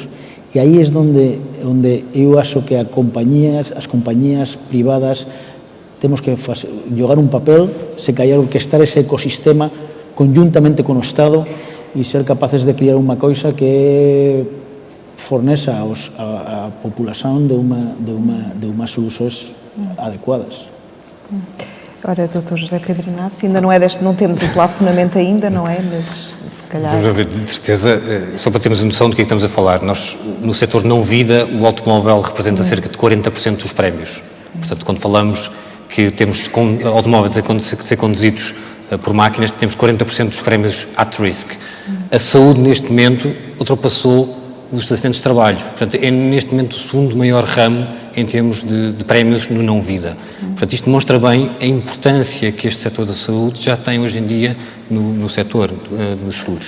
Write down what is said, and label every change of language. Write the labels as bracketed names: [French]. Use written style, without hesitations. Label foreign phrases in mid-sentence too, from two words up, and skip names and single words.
[Galician] E aí é onde eu acho que as compañías privadas temos que xogar un papel, se callar orquestar ese ecosistema conjuntamente con o Estado e ser capaces de criar unha coisa que forneza a populación de umas soluções adequadas. [Portuguese] Ora, Dr. José Pedro Inácio, ainda não temos o plafonamento ainda, não é? Mas se calhar... Vamos ver, de certeza, só para termos a noção do que é que estamos a falar, nós, no setor não vida, o automóvel representa cerca de 40% dos prémios. Portanto, quando falamos que temos automóveis a ser conduzidos por máquinas, temos 40% dos prémios [English] at risk. [Portuguese] A saúde, neste momento, ultrapassou os acidentes de trabalho. Portanto, é neste momento o segundo maior ramo em termos de prémios no não-vida. Portanto, isto demonstra bem a importância que este setor da saúde já tem hoje em dia no setor dos seguros.